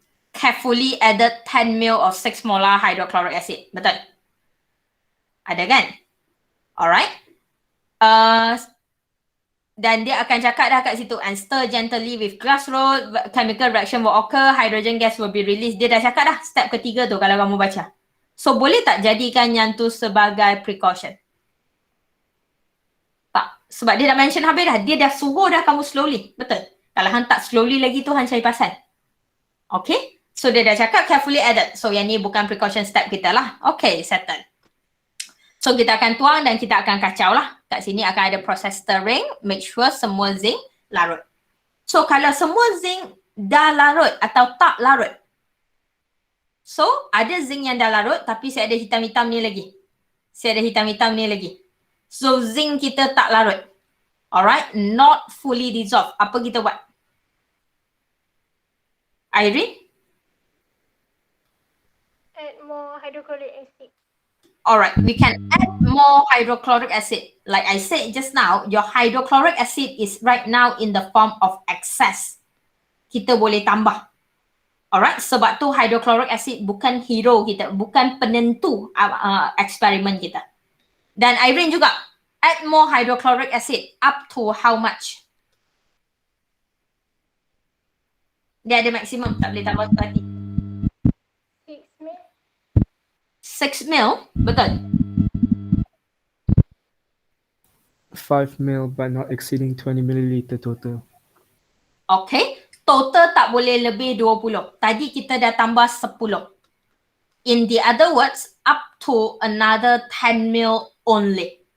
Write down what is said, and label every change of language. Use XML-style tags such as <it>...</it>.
<en>Carefully added 10 ml of 6 molar hydrochloric acid.</en> <ms>Betul? Ada kan?</ms> <en>Alright.</en> <ms>Dan dia akan cakap dah kat situ,</ms> <en>and stir gently with glass rod, chemical reaction will occur, hydrogen gas will be released.</en> <ms>Dia dah cakap dah step ketiga tu kalau kamu baca. So boleh tak jadikan yang tu sebagai precaution? Tak. Sebab dia dah mention habis dah. Dia dah suruh dah kamu slowly. Betul? Kalau hang tak slowly lagi tu hang cari pasal. Okay. So dia dah cakap carefully added. So yang ni bukan precaution step kita lah. Okay, settle. So kita akan tuang dan kita akan kacau lah. Kat sini akan ada proses stirring. Make sure semua zinc larut. So kalau semua zinc dah larut atau tak larut. So ada zinc yang dah larut tapi saya ada hitam-hitam ni lagi. Saya ada hitam-hitam ni lagi. So zinc kita tak larut.</ms> <en>Alright, not fully dissolved.</en> <ms>Apa kita buat? Irene?</ms> <en>Add more hydrochloric acid. Alright, we can add more hydrochloric acid. Like I said just now, your hydrochloric acid is right now in the form of excess.</en> <ms>Kita boleh tambah. Alright, sebab tu hydrochloric acid bukan hero kita, bukan penentu eksperimen kita. Dan Irene juga,</ms> <en>add more hydrochloric acid up to how much?</en> <ms>Dia ada maksimum, tak boleh tambah sekali. 6 ml, betul?</ms> <en>5 ml but not exceeding 20 milliliter total.</en> <ms>Okay, total tak boleh lebih 20. Tadi kita dah tambah 10.</ms> <en>In the other words, up to another 10 ml only.</en>